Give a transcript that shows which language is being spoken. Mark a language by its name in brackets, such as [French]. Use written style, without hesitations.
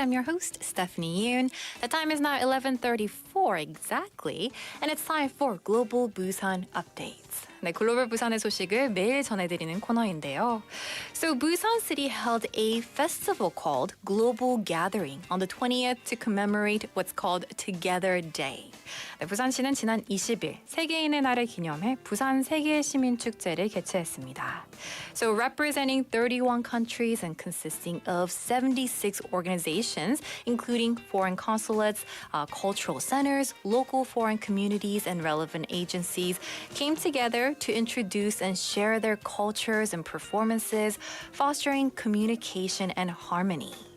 [English] I'm your host, Stephanie Yoon. The time is now 11:34 exactly, and it's time for Global Busan Updates. [Korean] 네, 글로벌 부산의 소식을 매일 전해드리는 코너인데요. [English] So Busan City held a festival called Global Gathering on the 20th to commemorate what's called Together Day. [Korean] 네, 부산시는 지난 20일 세계인의 날을 기념해 부산 세계 시민 축제를 개최했습니다. [English] So representing 31 countries and consisting of 76 organizations, including foreign consulates, cultural centers, local foreign communities, and relevant agencies, came together to introduce and share their cultures and performances, fostering communication and harmony.